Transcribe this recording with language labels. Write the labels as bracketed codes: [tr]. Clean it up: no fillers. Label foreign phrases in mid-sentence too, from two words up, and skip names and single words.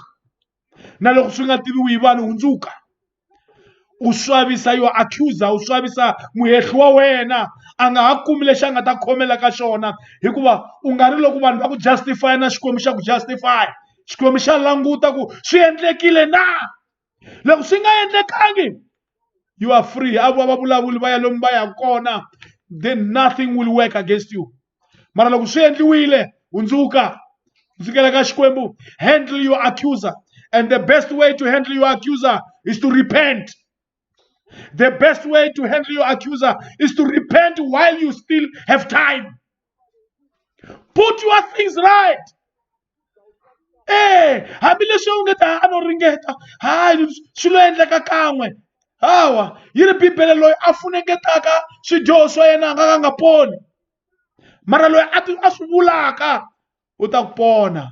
[ts] Na loko swi nga tiviwi hi vanhu, hundzuka. U swavisa [en] your accuser, [ts] u swavisa muhehli wa wena, a nga ha kumi lexi a nga ta khomela ka xona, hikuva u nga ri loko vanhu va ku justify na Xikwembu xa ku justify. Xikwembu xa languta ku swi endlekile na. Loko swi nga endlekangi, [en] you are free. [ts] Avo va vulavuli va ya lomu va ya kona, [en] then nothing will work against you. [ts] Mara loko swi endliwile, hundzuka, hundzukela ka Xikwembu. [en] Handle your accuser, and the best way to handle your accuser is to repent. The best way to handle your accuser is to repent while you still have time. Put your things right. [ts] Hambileswi u nga ta ano ringeta, hayi swilo endleka kan'we. hawa yi ri bibele loyi a funengetaka swidyoho swa yena a nga nga poni, mara loyi a swi vulaka u ta ku pona.